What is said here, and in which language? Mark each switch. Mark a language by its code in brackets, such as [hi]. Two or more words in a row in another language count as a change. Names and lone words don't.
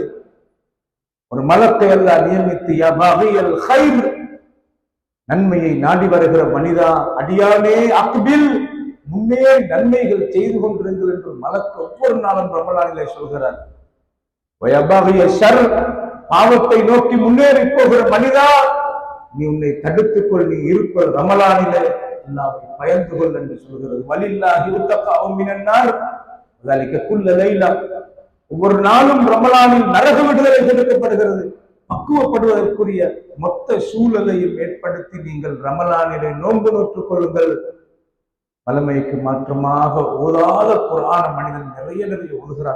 [ta] ஒரு மலக்கை அல்லாஹ் நியமித்து [ar] يا باغي الخير, [ta] நன்மையை நாடி வருகிற மனிதா அடியானே அக்பில், முன்னே நன்மைகள் செய்து கொண்டிருங்கள் என்று மலக்கு ஒவ்வொரு நாளும் ரமலானிலே சொல்கிறார். பாவத்தை நோக்கி முன்னேறி போகிற மனிதா, நீ உன்னை தடுத்துக் கொள், நீ இருப்பது ரமலானிலே அல்லாஹ்வை பயந்து கொள் என்று சொல்கிறது. [ar] ولله عتقاء من النار ذلك كل ليلة, [ta] ஒவ்வொரு நாளும் ரமலானில் நரக விடுதலை கொடுக்கப்படுகிறது. பக்குவப்படுவதற்குரிய மொத்த சூழலையும் ஏற்படுத்தி நீங்கள் ரமலானிலே நோன்பு நோற்றுக் கொள்ளுங்கள். வளமைக்கு மாற்றமாக ஓதாத குர்ஆன மனிதன் நிறைய ஓதுகிறான்.